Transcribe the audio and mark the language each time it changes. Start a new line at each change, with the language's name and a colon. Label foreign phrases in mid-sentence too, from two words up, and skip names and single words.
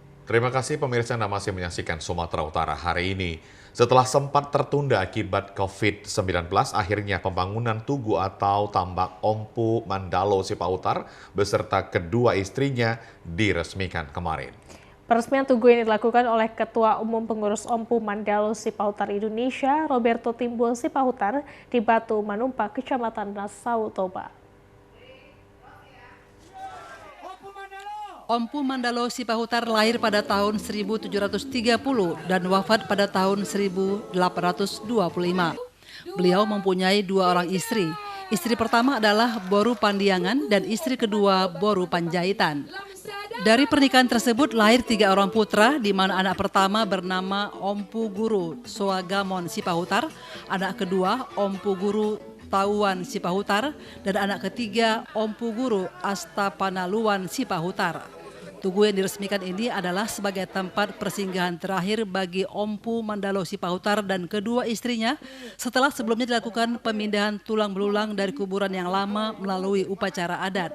Indonesian: Terima kasih pemirsa Anda masih menyaksikan Sumatera Utara hari ini. Setelah sempat tertunda akibat COVID-19, akhirnya pembangunan Tugu atau tambak Ompu Mandalo Sipautar beserta kedua istrinya diresmikan kemarin. Peresmian Tugu ini dilakukan oleh Ketua Umum Pengurus Ompu Mandalo Sipautar Indonesia, Roberto Timbul Sipautar, di Batu Manumpa, Kecamatan Nassau, Toba. Ompu Mandalo Sipautar lahir pada tahun 1730 dan wafat pada tahun 1825. Beliau mempunyai 2 orang istri. Istri pertama adalah Boru Pandiangan dan istri kedua Boru Panjaitan. Dari pernikahan tersebut lahir 3 orang putra, di mana anak pertama bernama Ompu Guru Soagamon Sipautar, anak kedua Ompu Guru Tauan Sipautar, dan anak ketiga Ompu Guru Astapanaluan Sipautar. Tugu yang diresmikan ini adalah sebagai tempat persinggahan terakhir bagi Ompu Mandalo Sipautar dan kedua istrinya setelah sebelumnya dilakukan pemindahan tulang belulang dari kuburan yang lama melalui upacara adat.